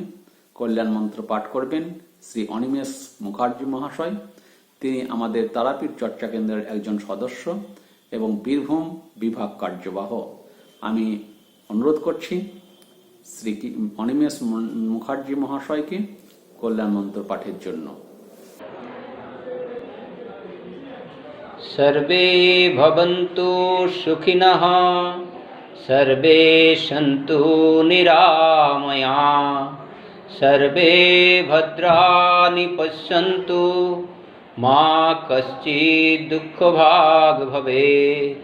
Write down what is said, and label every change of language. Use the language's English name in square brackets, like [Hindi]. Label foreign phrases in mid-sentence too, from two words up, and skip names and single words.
[Bangla] কল্যাণ মন্ত্র পাঠ করবেন শ্রী অনিমেষ মুখার্জি মহাশয়। তিনি আমাদের তারাপীঠ চর্চা কেন্দ্রের একজন সদস্য এবং বীরভূম বিভাগ কার্যবাহ। আমি অনুরোধ করছি শ্রী অনিমেষ মুখার্জি মহাশয়কে কল্যাণ মন্ত্র পাঠের জন্য। [Sanskrit] सर्वे भवन्तु सुखिनः, सर्वे सन्तु निरामया, सर्वे भद्राणि पश्यन्तु, मा कश्चित् दुःखभाग् भवेत्।